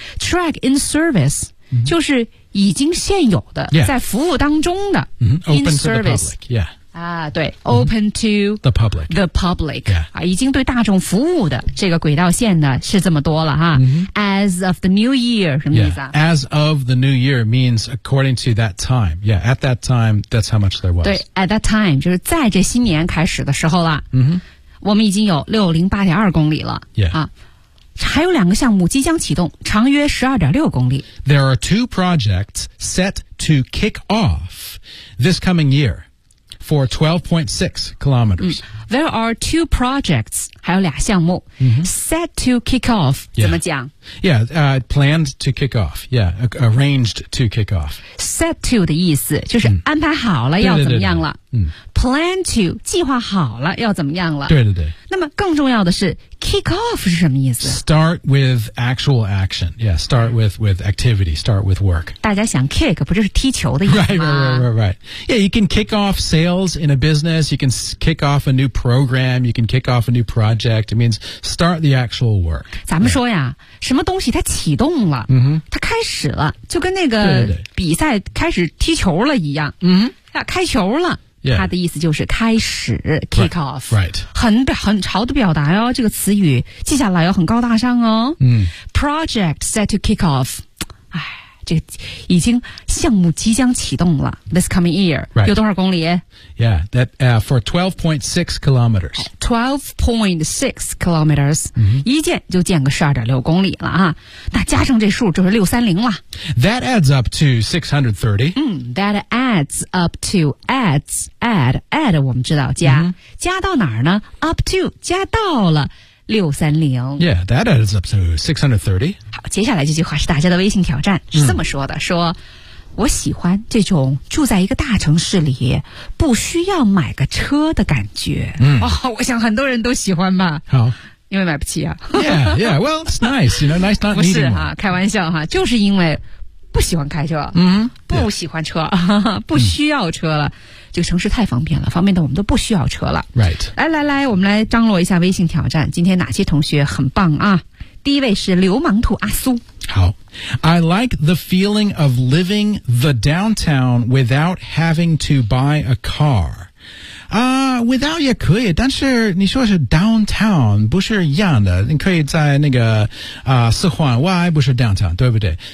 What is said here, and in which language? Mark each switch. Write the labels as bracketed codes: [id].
[en] track in service、mm-hmm. [zh] 就是已经现有的、 [en] yeah. [zh] 在服务当中的、 [en] mm-hmm. open service, to the public、yeah. 啊、对、mm-hmm. open to the public、yeah. [zh] 啊、已经对大众服务的这个轨道线呢是这么多了哈、 mm-hmm. [en] as of the new year [zh] 什么意思啊、 [en] yeah. as of the new year means according to that time yeah at that time that's how much there was [zh] 对 [en] at that time [zh] 就是在这新年开始的时候了、 mm-hmm. 我们已经有 608.2 公里了、 [en] yeah. [zh] 啊还有两个项目即将启动，长约 12.6 公里。 [en] There are two projects set to kick off this coming year for 12.6 kilometers.、嗯、there are two projects, [zh] 还有俩项目、 mm-hmm. [en] set to kick off,、 yeah. [zh] 怎么讲 [en] Yeah,、planned to kick off, yeah, arranged to kick off. [zh] Set to 的意思就是安排好了要怎么样了。对对对对嗯、 [en] plan to, [zh] 计划好了要怎么样了。对对对。那么更重要的是 ,kick off 是什么意思 [en] ?start with actual action. Yeah, start with activity, start with work. [zh] 大家想 kick, 不就是踢球的意思吗 [en] Right. Yeah, you can kick off sales in a business, you can kick off a new program, you can kick off a new project. It means start the actual work. [zh] 咱们说呀、right. 什么东西它启动了、 mm-hmm. 它开始了就跟那个比赛开始踢球了一样。嗯、mm-hmm. 啊、开球了。 [en] Yeah. [zh] 他的意思就是开始 kick off [en] right. [zh] 很潮的表达哦这个词语接下来有很高大上哦、嗯、 [en] Project set to kick off [zh] 哎，这个已经项目即将启动了 [en] This coming year、 right. [zh] 有多少公里 [en] Yeah, that, for 12.6 kilometers 12.6 kilometers、 mm-hmm. [zh] 一建就建个12.6公里了啊！那加上这数就是630了 [en] That adds up to 630、 That adds up to add [zh] 我们知道加、 [en] mm-hmm. [zh] 加到哪儿呢 [en] Up to [zh] 加到了630 [en] Yeah, that adds up to 630. [zh] 好，接下来这句话是大家的微信挑战，是这么说的、说我喜欢这种住在一个大城市里不需要买个车的感觉。我想很多人都喜欢吧。好。因为买不起啊。 [en] Yeah, yeah, well, it's nice, you know, nice not needing one. [zh] 不是哈，开玩笑哈，就是因为不喜欢开车。嗯。不喜欢车、不需要车了。这个城市太方便了，方便的我们都不需要车了。 [en] Right. [zh] 来来来，我们来张罗一下微信挑战。今天哪些同学很棒啊？第一位是流氓兔阿苏。好。 [en] I like the feeling of living the downtown without having to buy a car. [zh] Without 也可以，但是你说是 downtown 不是一样的，你可以在那个四环外不是 downtown 对不对？